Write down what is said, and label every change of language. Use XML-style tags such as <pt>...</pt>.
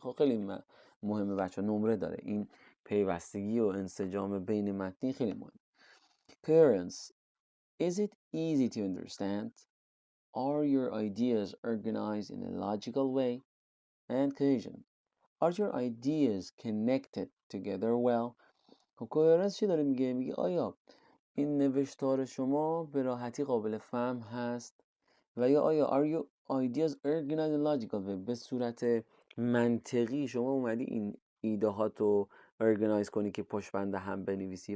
<fa>خب خیلی مهمه بچه، نمره داره این پیوستگی و انسجام بین متنی، خیلی مهمه.</fa> <en>Coherence. Is it easy to understand? Are your ideas organized in a logical way? And cohesion. Are your ideas connected together well?</en> <fa>coherence چی داره میگه؟ میگه آیا این نوشتار شما به راحتی قابل فهم هست و یا آیا</fa> <en>are your ideas organized in logical way؟</en> <fa>به صورت منطقی شما اومدی این ایده هاتو organize کنی که پشت بند هم بنویسی.</fa>